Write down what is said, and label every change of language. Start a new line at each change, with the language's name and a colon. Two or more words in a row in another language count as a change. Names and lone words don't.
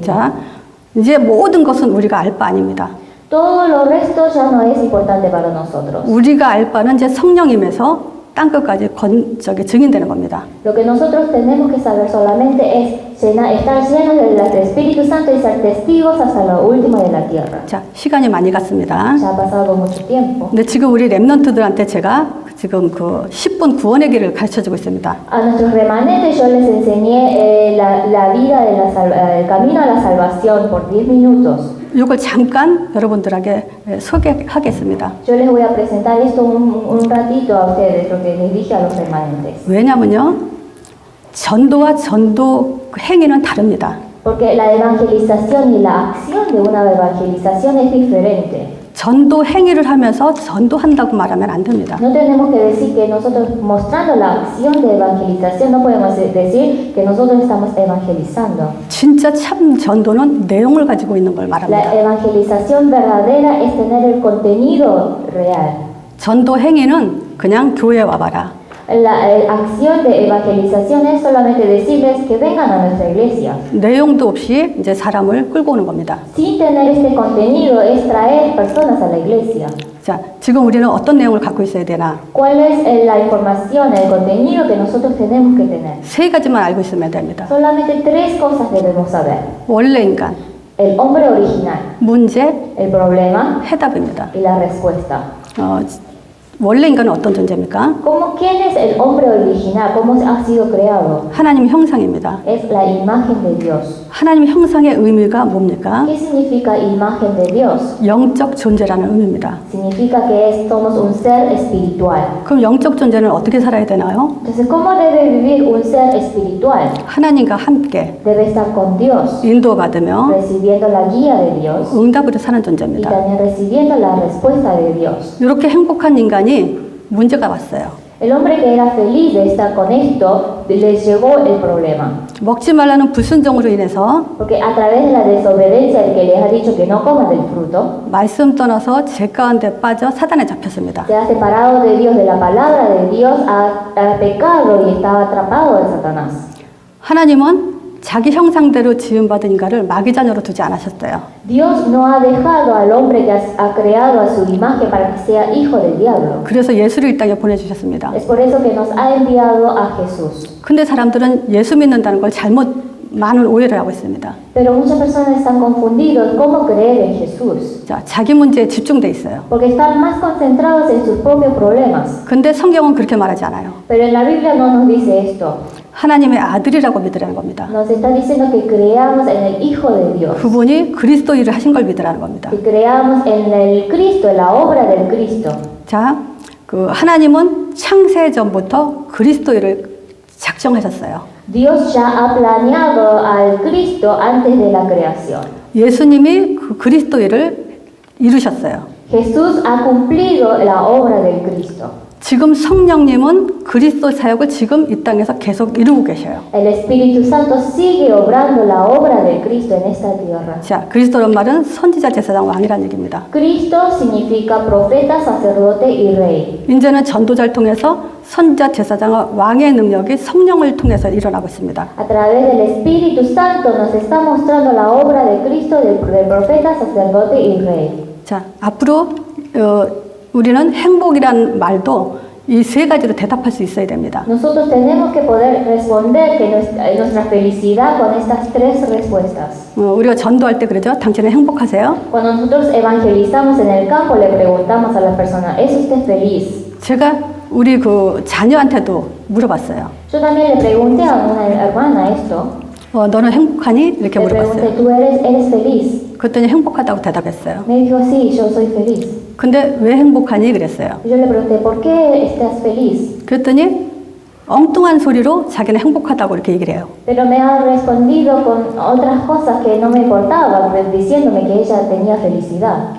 Korean: 자, 이제 모든 것은 우리가 알 바 아닙니다.
Spanish: Todo lo resto ya no es importante para nosotros.
Korean: 우리가 알 바는 이제 성령임에서 땅 끝까지 증인되는 겁니다.
Spanish: Lo que nosotros tenemos que saber solamente es estar llenos del Espíritu Santo y ser testigos hasta lo último de la tierra.
Korean: 자, 시간이 많이 갔습니다.
Spanish: Ya ha pasado mucho tiempo.
Korean: 근데 지금 우리 렘넌트들한테 제가 지금 그 10분 구원의 길을 가르쳐주고 있습니다.
Spanish: A nuestros remanentes yo les enseñé la vida el camino a la salvación por 10 minutos.
Korean: 이걸 잠깐 여러분들에게 소개하겠습니다.
Spanish: Yo les voy a presentar esto un ratito a ustedes, lo que les dije a los remanentes.
Korean: 왜냐면요, 전도와 전도 행위는 다릅니다.
Spanish: Porque la evangelización y la acción de una evangelización es diferente.
Korean: 전도 행위를 하면서 전도한다고 말하면 안 됩니다.
Spanish: No tenemos que decir que nosotros mostrando la acción de evangelización no podemos decir que nosotros estamos evangelizando.
Korean: 진짜 참 전도는 내용을 가지고 있는 걸 말합니다.
Spanish: La evangelización verdadera es tener el contenido real.
Korean: 전도 행위는 그냥 교회에 와봐라.
Spanish: La acción de evangelización es solamente decirles que vengan a nuestra iglesia.
Korean: 내용도 없이 이제 사람을 끌고 오는 겁니다.
Spanish: Sin tener este contenido es traer personas a la iglesia.
Korean: 자, 지금 우리는 어떤 내용을 갖고 있어야 되나?
Spanish: ¿Cuál es la información, el contenido que nosotros tenemos que tener?
Korean: 세 가지만 알고 있으면 됩니다.
Spanish: Solamente tres cosas debemos saber.
Korean: 원래 인간,
Spanish: El hombre original,
Korean: 문제,
Spanish: el problema
Korean: 해답입니다.
Spanish: y la respuesta.
Korean: 원래 인간은 어떤 존재입니까?
Spanish: ¿Quién es el hombre original? ¿Cómo ha sido creado?
Korean: 하나님 형상입니다.
Spanish: Es la imagen de Dios.
Korean: 하나님 형상의 의미가 뭡니까?
Spanish: ¿Qué significa imagen de Dios?
Korean: 영적 존재라는 의미입니다.
Spanish: Significa que somos un ser espiritual.
Korean: 그럼 영적 존재는 어떻게 살아야 되나요?
Spanish: Entonces, ¿cómo debe vivir un ser espiritual?
Korean: 하나님과 함께
Spanish: Debe estar con Dios,
Korean: 인도받으며
Spanish: recibiendo la guía de Dios
Korean: 응답으로 사는
Spanish: y
Korean: 존재입니다.
Spanish: también recibiendo la respuesta de Dios.
Korean: 이렇게 행복한 인간이 문제가 왔어요.
Spanish: El hombre que era feliz de estar con esto, les llegó el problema.
Korean: 먹지 말라는 불순종으로 인해서
Spanish: Porque a través de la desobediencia del que les ha dicho que no coman del fruto,
Korean: 말씀 떠나서 죄 가운데 빠져 사단에 잡혔습니다.
Spanish: se ha separado de Dios, de la palabra de Dios, ha pecado y estaba atrapado de Satanás.
Korean: 하나님은 자기 형상대로 지음받은 인간을 마귀 자녀로 두지 않으셨어요.
Spanish: Dios no ha dejado al hombre que ha creado a su imagen para que sea hijo del diablo.
Korean: 그래서 예수를 이 땅에 보내주셨습니다.
Spanish: Es por eso que nos ha enviado a Jesús.
Korean: 근데 사람들은 예수 믿는다는 걸 많은 오해를 하고 있습니다.
Spanish: Pero muchas personas están confundidos cómo creer en Jesús.
Korean: 자, 자기 문제에 집중돼 있어요.
Spanish: Porque están más concentrados en sus propios problemas.
Korean: 근데 성경은 그렇게 말하지 않아요.
Spanish: Pero en la Biblia no nos dice esto.
Korean: 하나님의 아들이라고 믿으라는 겁니다.
Spanish: Nos está diciendo que creamos en el Hijo de Dios.
Korean: 그분이 그리스도 일을 하신 걸 믿으라는 겁니다.
Spanish: Que creamos en el Cristo, en la obra del Cristo.
Korean: 자, 하나님은 창세 전부터 그리스도 일을 작정하셨어요.
Spanish: Dios ya ha planeado al Cristo antes de la creación.
Korean: 예수님이 그 그리스도 일을 이루셨어요.
Spanish: Jesús ha cumplido la obra del Cristo.
Korean: 지금 성령님은 그리스도 사역을 지금 이 땅에서 계속 이루고 계셔요.
Spanish: El Espíritu Santo sigue obrando la obra de Cristo en esta tierra.
Korean: 자, 그리스도란 말은 선지자, 제사장, 왕이라는 얘기입니다.
Spanish: Cristo significa profeta, sacerdote y rey.
Korean: 이제는 전도자를 통해서 선지자, 제사장, 왕의 능력이 성령을 통해서 일어나고 있습니다.
Spanish: A través del Espíritu Santo nos está mostrando la obra de Cristo, del profeta, sacerdote y rey.
Korean: 자, 앞으로 우리는 행복이란 말도 이 세 가지로 대답할 수 있어야 됩니다.
Spanish: Nosotros tenemos que poder responder que nuestra felicidad con estas tres respuestas.
Korean: 우리가 전도할 때 그러죠. 당신은 행복하세요?
Spanish: Cuando nosotros evangelizamos en el campo, le preguntamos a la persona, ¿es usted feliz?
Korean: 제가 우리 그 자녀한테도 물어봤어요.
Spanish: Yo también le pregunté a una hermana esto.
Korean: 너는 행복하니? 이렇게
Spanish: Le pregunté,
Korean: 물어봤어요.
Spanish: ¿tú eres feliz?
Korean: 그랬더니 행복하다고 대답했어요.
Spanish: Me dijo, sí, yo soy feliz.
Korean: 근데 왜 행복하니? 그랬어요.
Spanish: Yo le pregunté, ¿por qué estás feliz?
Korean: 그랬더니 엉뚱한 소리로 자기는 행복하다고 이렇게 얘기를 해요.
Spanish: Pero me ha respondido con otras cosas que no me importaban, diciéndome que ella tenía felicidad.